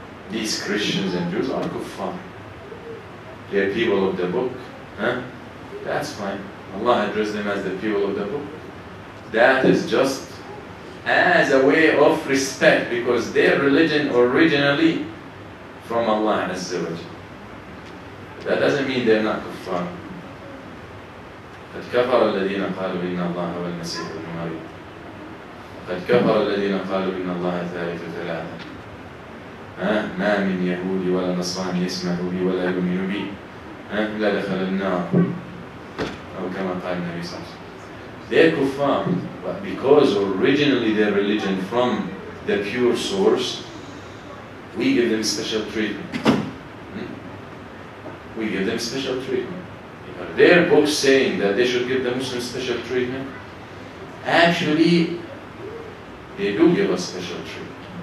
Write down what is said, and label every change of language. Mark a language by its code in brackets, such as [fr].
[en] These Christians and Jews are kuffar. They're people of the book. That's fine. Allah addressed them as the people of the book. That is just as a way of respect, because their religion originally from Allah Azza wa Jalla. That doesn't mean they're not kuffar. [ar] قد كفر الذين قالوا إن الله هو المسيح ابن مريم قد كفر الذين قالوا إن الله ثالث ثلاثة ما من يهودي ولا نصراني يسمع بي ولا يؤمن بي إلا دخل النار أو كما قال النبي صلى الله عليه وسلم. [en] They're kuffar, but because originally their religion from the pure source, we give them special treatment. We give them special treatment. Their books saying that they should give the Muslims special treatment, actually, they do give us special treatment.